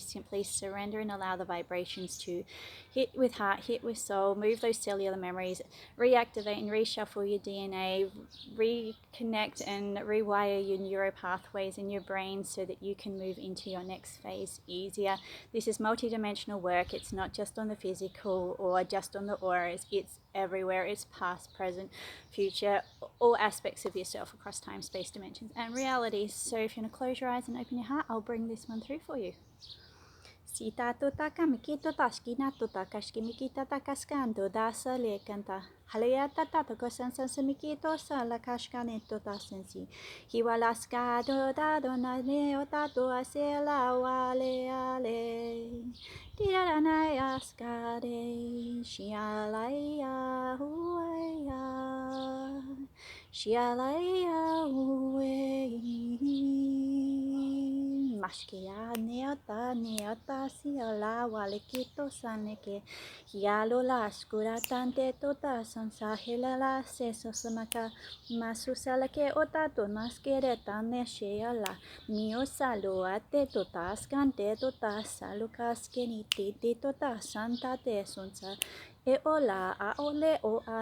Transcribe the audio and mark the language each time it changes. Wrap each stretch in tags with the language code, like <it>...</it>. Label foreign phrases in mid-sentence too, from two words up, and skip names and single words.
<en>Simply surrender and allow the vibrations to hit with heart, hit with soul, move those cellular memories, reactivate and reshuffle your DNA, reconnect and rewire your neuro pathways in your brain so that you can move into your next phase easier. This is multidimensional work. It's not just on the physical or just on the auras. It's everywhere. It's past, present, future, all aspects of yourself across time, space, dimensions, and realities. So if you want to close your eyes and open your heart, I'll bring this one through for you. Sita tutaka mikito taskina tutaka skimikita takaskanto dasa lekanta. Halayata tatako sansa mikito sala kashkanito tasensi. Hiwalaskado dado na neotato asela wale ale. Tiranaya skade. Shialaya huaya. Shialaya huaya. mashkia neota siala walikito saneke hialola skuratante tota sansahilala seso samaka masusalake otato naskere tane sheala mio saluate tota skante tota salukaskeni titi tota santa te sunsa eola aole o a</en>